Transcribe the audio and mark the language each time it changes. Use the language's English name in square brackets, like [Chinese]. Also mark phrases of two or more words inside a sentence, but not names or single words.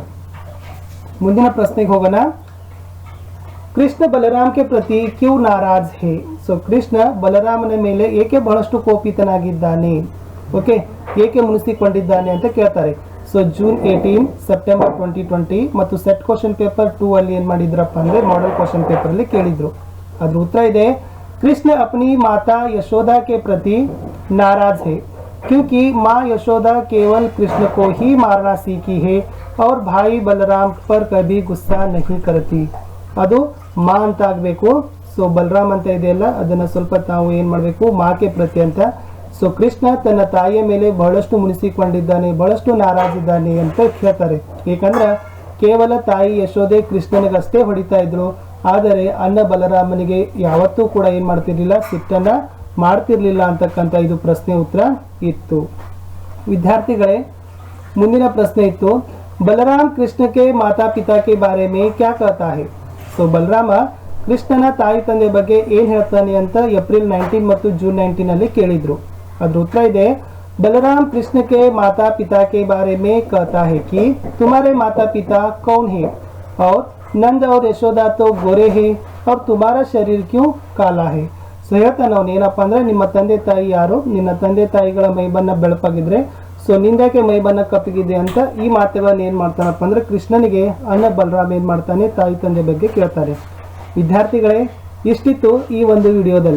[Kannada] ಮುಂದಿನ ಪ್ರಶ್ನೆಗೆ ಹೋಗೋಣ. [Hindi] कृष्ण बलराम के प्रति क्यों नाराज़ है. [Kannada] ಸೊ ಕೃಷ್ಣ ಬಲರಾಮನ ಮೇಲೆ ಏಕೆ ಬಹಳಷ್ಟು ಕೋಪಿತನಾಗಿದ್ದಾನೆ, ಓಕೆ, ಏಕೆ ಮುನಿಸಿಕೊಂಡಿದ್ದಾನೆ ಅಂತ ಕೇಳ್ತಾರೆ. ಸೊ ಜೂನ್ 18 ಸೆಪ್ಟೆಂಬರ್ 2020 ಮತ್ತು [English] set question paper [Kannada] 2 ಅಲ್ಲಿ ಏನ್ ಮಾಡಿದ್ರಪ್ಪ ಅಂದ್ರೆ [English] model question paper [Kannada] ಅಲ್ಲಿ ಕೇಳಿದ್ರು. ಅದ್ರ ಉತ್ತರ ಇದೆ, [Hindi] कृष्ण अपनी माता यशोदा के प्रति नाराज है क्योंकि माँ यशोदा केवल कृष्ण को ही मारना सीखी है और भाई बलराम पर कभी गुस्सा नहीं करती. [Kannada] ಅದು ಮಾ ಅಂತ ಆಗಬೇಕು. ಸೊ ಬಲರಾಮ್ ಅಂತ ಇದೆಯಲ್ಲ ಅದನ್ನ ಸ್ವಲ್ಪ ತಾವು ಏನ್ ಮಾಡಬೇಕು, [Hindi] माँ के प्रति [Kannada] ಅಂತ. ಸೊ ಕೃಷ್ಣ ತನ್ನ ತಾಯಿಯ ಮೇಲೆ ಬಹಳಷ್ಟು ಮುನಿಸಿಕೊಂಡಿದ್ದಾನೆ, ಬಹಳಷ್ಟು ನಾರಾಜಿದ್ದಾನೆ ಅಂತ ಹೇಳ್ತಾರೆ. ಏಕಂದ್ರೆ ಕೇವಲ ತಾಯಿ ಯಶೋದೆ ಕೃಷ್ಣನಿಗಷ್ಟೇ ಹೊಡಿತಾ ಇದ್ರು, ಆದರೆ ಅಣ್ಣ ಬಲರಾಮನಿಗೆ ಯಾವತ್ತೂ ಕೂಡ ಏನ್ ಮಾಡ್ತಿರ್ಲಿಲ್ಲ, ಸಿಟ್ಟನ್ನ ಮಾಡ್ತಿರ್ಲಿಲ್ಲ ಅಂತಕ್ಕಂಥ ಇದು ಪ್ರಶ್ನೆ ಉತ್ತರ ಇತ್ತು. ವಿದ್ಯಾರ್ಥಿಗಳೇ, ಮುಂದಿನ ಪ್ರಶ್ನೆ ಇತ್ತು, [Hindi] बलराम कृष्ण के माता पिता के बारे में क्या कहता है. [Kannada] ಸೊ ಬಲರಾಮ ಕೃಷ್ಣನ ತಾಯಿ ತಂದೆ ಬಗ್ಗೆ ಏನ್ ಹೇಳ್ತಾನೆ ಅಂತ ಏಪ್ರಿಲ್ 19 ಮತ್ತು ಜೂನ್ 19 ಅಲ್ಲಿ ಕೇಳಿದ್ರು. ಅದ್ರ ಉತ್ತರ ಇದೆ, [Hindi] बलराम कृष्ण के माता पिता के बारे में कहता है कि तुम्हारे माता पिता कौन है और नंद और यशोदा तो गोरे हैं और तुम्हारा शरीर क्यों काला है. [Kannada] ಸೊ ಹೇಳ್ತಾನೆ ಅವನು ಏನಪ್ಪಾ ಅಂದ್ರೆ, ನಿಮ್ಮ ತಂದೆ ತಾಯಿ ಯಾರು, ನಿನ್ನ ತಂದೆ ತಾಯಿಗಳ ಮೈಬಣ್ಣ ಬೆಳಪಾಗಿದ್ರೆ ಸೊ ನಿಂದಕ್ಕೆ ಮೈಬಣ್ಣ ಕಪ್ಪಗಿದೆ ಅಂತ ಈ ಮಾತುಗಳನ್ನ ಏನ್ ಮಾಡ್ತಾನಪ್ಪ ಅಂದ್ರೆ ಕೃಷ್ಣನಿಗೆ ಅಣ್ಣ ಬಲರಾಮ್ ಏನ್ ಮಾಡ್ತಾನೆ, ತಾಯಿ ತಂದೆ ಬಗ್ಗೆ ಕೇಳ್ತಾರೆ. ವಿದ್ಯಾರ್ಥಿಗಳೇ, ಇಷ್ಟಿತ್ತು ಈ ಒಂದು ವಿಡಿಯೋದಲ್ಲಿ.